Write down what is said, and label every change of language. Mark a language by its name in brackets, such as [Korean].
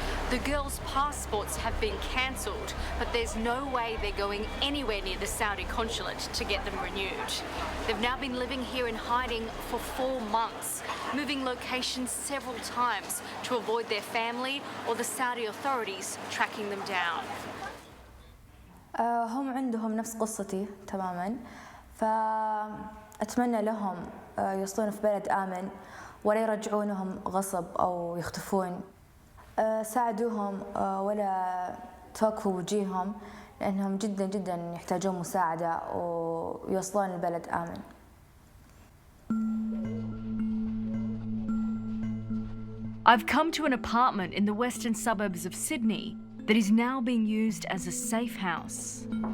[English] The girls' passports have been cancelled, but there's no way they're going anywhere near the Saudi consulate to get them renewed. They've now been living here in hiding for 4 months, moving locations several times to avoid their family or the Saudi authorities tracking them down. [Arabic] هم عندهم نفس قصتي تماما، فأتمنى لهم يوصلون في بلد آمن ولا يرجعونهم غصب أو يختفون. ساعدوهم ولا توقفوا وجيههم لأنهم جدا جدا يحتاجون مساعدة ويوصلون لبلد آمن. [English] I've come to an apartment in the western suburbs of Sydney that is now being used as a safe house.